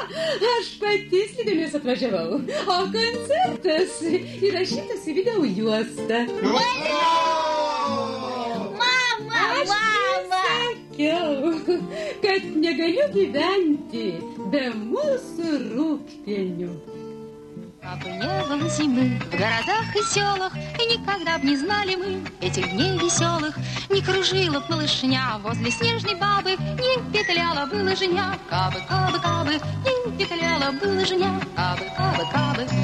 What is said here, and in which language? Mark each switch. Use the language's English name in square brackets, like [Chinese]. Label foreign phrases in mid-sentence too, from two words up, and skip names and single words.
[Lithuanian] Aš pati slidėmis atvažiavau. O koncertas įrašytas į video juostą. Kad negaliu gyventi be mūsų рūgpienių. [Russian] Кабы не было зимы в городах и селах, и никогда б не знали мы этих дней веселых, не кружила б малышня возле снежной бабы, не петляла бы лыжня. Кабы, кабы, кабы, не петляла бы лыжня. Кабы, кабы, кабы.